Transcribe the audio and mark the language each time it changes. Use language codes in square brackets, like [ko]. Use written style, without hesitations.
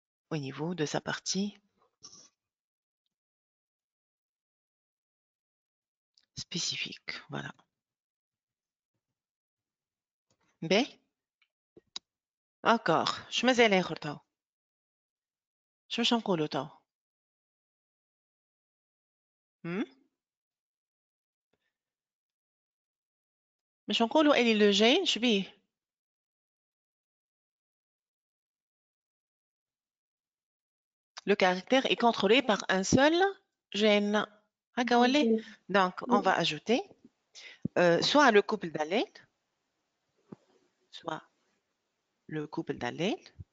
[fr] Au niveau de sa partie spécifique, voilà. B. Encore. Je me zèle تو. [ar] شو باش نقولوا تو؟ باش نقولوا اللي لو جين شبيه؟ [fr] Le caractère est contrôlé par un seul gène. [ar] هكا ولا؟ [fr] Donc, on va ajouter soit le couple d'allèles, soit le couple d'allèles.